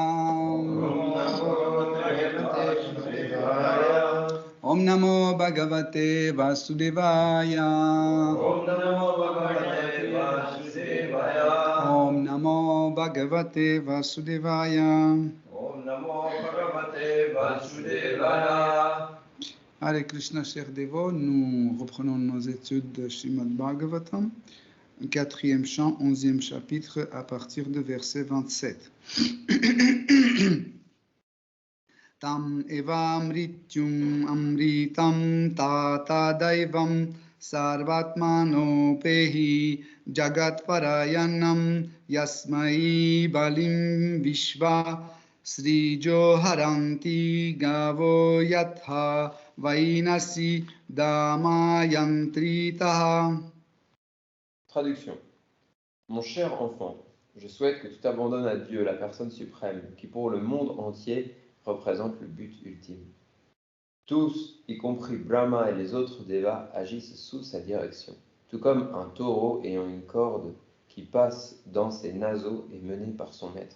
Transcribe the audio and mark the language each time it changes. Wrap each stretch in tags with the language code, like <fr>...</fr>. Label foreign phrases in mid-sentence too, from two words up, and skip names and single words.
<sa>Om Namo Bhagavate Vasudevaya Om Namo Bhagavate Vasudevaya Hare Krishna,</sa> <fr>chers dévots, nous reprenons nos études de Srimad Bhagavatam, 4e chant, 11e chapitre, à partir de verset 27.</fr> <sa>Tam eva mrityum amritam tata daivam sarvatmano pehi jagat parayanam yasmai balim vishva srijo haranti gavo yatha vainasi damayantritaha.</sa> <fr>Traduction. Mon cher enfant, je souhaite que tu t'abandonnes à Dieu, la personne suprême, qui pour le monde entier représente le but ultime. Tous, y compris Brahma et les autres devas, agissent sous sa direction, tout comme un taureau ayant une corde qui passe dans ses naseaux et mené par son maître.</fr>